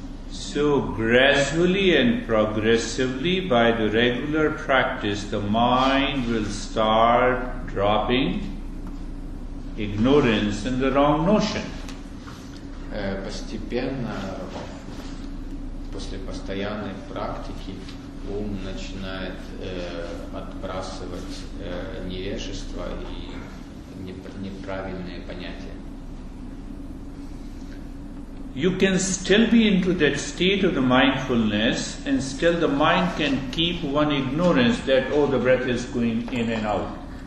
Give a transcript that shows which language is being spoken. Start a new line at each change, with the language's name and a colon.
English: So gradually and progressively, by the regular practice, the mind will start dropping ignorance and the wrong notion.
Russian: Постепенно, после постоянной практики, ум начинает отбрасывать невежество и неправильные понятия.
English: You can still be into that state of the mindfulness, and still the mind can keep one ignorance that, oh, the breath is going in and out.